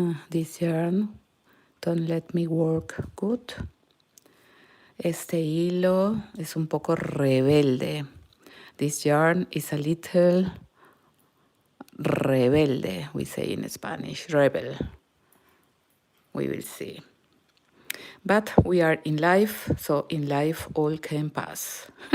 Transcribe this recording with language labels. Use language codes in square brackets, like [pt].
[en] This yarn don't let me work good. [es] Este hilo es un poco rebelde. [en] This yarn is a little rebelde, we say in Spanish, rebel. We will see. But we are in life, so in life all can pass.